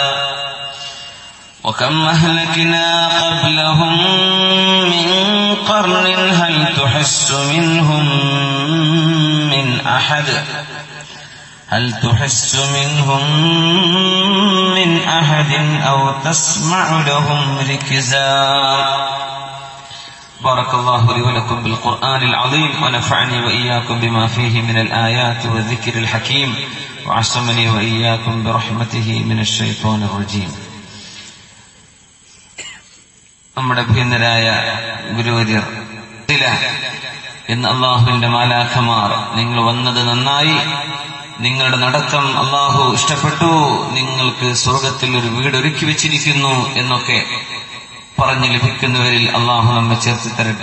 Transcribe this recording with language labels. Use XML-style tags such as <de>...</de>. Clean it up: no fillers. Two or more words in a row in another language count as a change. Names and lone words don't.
<ar>وكم أهلكنا قبلهم من قرن هل تحس منهم من أحد أو تسمع لهم ركزا. بارك الله لي ولكم بالقرآن العظيم ونفعني وإياكم بما فيه من الآيات والذكر الحكيم وعصمني وإياكم برحمته من الشيطان الرجيم.</ar> <ml>നമ്മുടെ ഭീന്നരായ ഗുരുവര്യർ എന്ന് അള്ളാഹുവിന്റെ മാലാഖമാർ, നിങ്ങൾ വന്നത് നന്നായി, നിങ്ങളുടെ നടത്തം അള്ളാഹു ഇഷ്ടപ്പെട്ടു, നിങ്ങൾക്ക് സ്വർഗത്തിൽ ഒരു വീട് ഒരുക്കി വെച്ചിരിക്കുന്നു എന്നൊക്കെ പറഞ്ഞു ലഭിക്കുന്നവരിൽ അള്ളാഹു നമ്മെ ചേർത്ത് തരട്ടെ.</ml>